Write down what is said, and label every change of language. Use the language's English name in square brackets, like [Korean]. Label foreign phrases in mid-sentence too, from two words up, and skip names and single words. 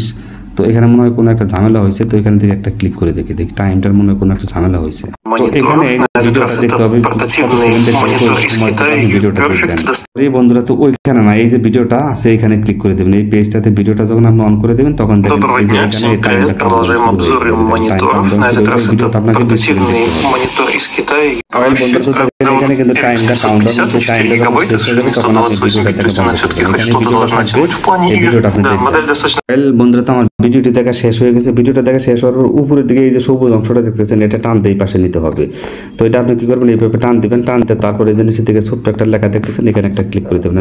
[Bangla] তো এখানে মনে হয় কোনো একটা ঝামেলা হয়েছে। তো এখানে থেকে একটা ক্লিক করে দেখি টাইমটার মনে হয় কোনো একটা ঝামেলা হয়েছে। তো এখানে ভিডিওটা দেখতে হবে এই বন্ধুরা। তো ওইখানে না, এই যে ভিডিওটা আছে এখানে ক্লিক করে দেবেন। এই পেজটাতে ভিডিওটা যখন আপনি অন করে দেবেন তখন দেখেন এই যে এখানে টাইমটা [Russian] продолжаем обзор мониторов. На этот раз это портативный монитор из Китая. [Bangla] এখানে কিন্তু টাইমটা কাউন্টডাউন হচ্ছে। টাইমটা যখন শেষ হয়ে যাবে তখন আপনি ভিডিওটা দেখতে পাবেন। [Russian] Модель достаточно. [Bangla] বন্ধুরা, তো আমার ভিডিওটি দেখা শেষ হয়ে গেছে। ভিডিওটা দেখা শেষ হওয়ার পর উপরের দিকে এই যে সবুজ অংশটা দেখতেছেন এটা টানতে এই পাশে নিতে হবে। তো এটা আপনি কি করবেন, এইভাবে টান দিবেন। টানতে তারপরে যে নিচে থেকে ছোট্ট একটা লেখা দেখতেছেন এখানে একটা ক্লিক করে দেবেন।